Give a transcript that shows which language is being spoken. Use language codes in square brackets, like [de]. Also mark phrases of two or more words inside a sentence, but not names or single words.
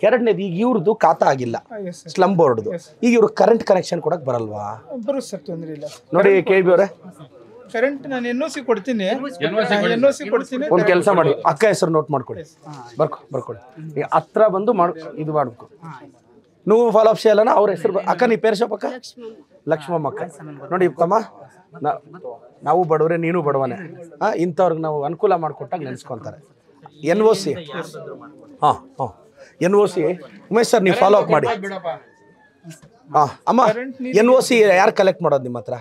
[kn] ಎರಡನೇದು ಈಗ ಇವ್ರದ್ದು ಖಾತಾ ಆಗಿಲ್ಲ ಸ್ಲಮ್ ಬೋರ್ಡ್ದು, ಈಗ ಇವ್ರಿಗೆ [en] current connection [kn] ಕೊಡೋಕೆ ಬರಲ್ವಾ? ನೋಡಿ ಕೇಬಿ ಅವರೇ, ಕರೆಂಟ್ ನಾನು NOC ಕೊಡ್ತೀನಿ. ಒಂದು ಕೆಲಸ ಮಾಡಿ, ಅಕ್ಕ ಹೆಸರು ನೋಟ್ ಮಾಡ್ಕೊಳ್ಳಿ, ಬರ್ಕೊಳ್ಳಿ. ಹತ್ರ ಬಂದು ಇದು ಮಾಡಬೇಕು. [te] నువ్వు ఫాలో అప్ చేయాలన్నా [kn] ಅವ್ರ ಹೆಸರು ಅಕ್ಕ [te] నీ పేరు చెప్పక్క [kn] ಲಕ್ಷ್ಮಮ್ಮ ಅಕ್ಕ ನೋಡಿ ತಮ್ಮ ನಾವು ಬಡವರೇ ನೀನು ಬಡವನೇ ಇಂಥವ್ರಿಗೆ ನಾವು ಅನುಕೂಲ ಮಾಡಿಕೊಟ್ಟಾಗ ನೆನೆಸ್ಕೊತಾರೆ NOC ಹಾಂ NOC ಉಮೇಶ್ ಸರ್ ನೀವು [en] follow up [kn] ಮಾಡಿ ಹಾಂ ಅಮ್ಮ NOC ಯಾರು ಕಲೆಕ್ಟ್ ಮಾಡೋದು ನಿಮ್ಮ ಹತ್ರ